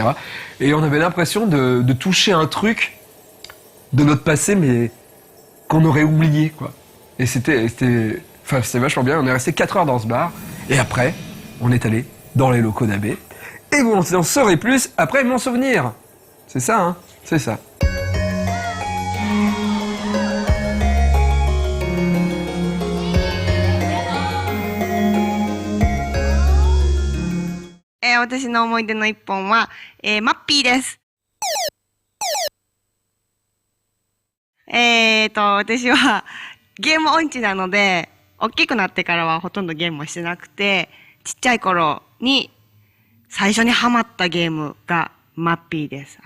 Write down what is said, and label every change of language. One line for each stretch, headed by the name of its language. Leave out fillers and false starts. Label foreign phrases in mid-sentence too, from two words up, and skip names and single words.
French: Et on avait l'impression de toucher un truc de notre passé, mais qu'on aurait oublié, quoi. Et c'était vachement bien. On est resté 4 heures dans ce bar. Et après, on est allé dans les locaux d'AB. Et vous en saurez plus après mon souvenir. C'est ça, hein? C'est ça.
Japanese: 私の思い出の一本は、マッピーです。私はゲーム音痴なので、大きくなってからはほとんどゲームをしてなくて、ちっちゃい頃に最初にハマったゲームがマッピーです。